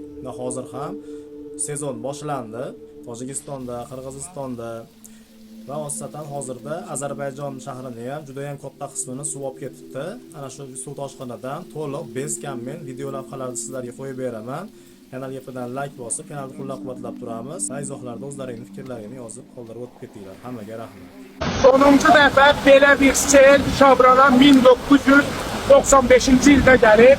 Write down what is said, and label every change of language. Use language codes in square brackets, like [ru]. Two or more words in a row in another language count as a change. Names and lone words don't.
[uz] Va hozir ham sezon boshlandi. Tojikistonda, Qirg'izistonda va asosan hozirda Ozarbayjon shahrini ham juda ham katta qismini suv olib ketibdi. Ana shu suv toshqinidan to'liq bezkammen video lavhalarni sizlarga qo'yib beraman. Kanalga qilgan like bosib, kanalni qo'llab-quvvatlab turamiz. Va izohlarda o'zlaringizning fikrlaringizni yozib qoldirib o'tib ketinglar. Hammaga rahmat. [az] Sonuncu dəfə belə bir sel Şabrana 1995-ci ildə gəlib.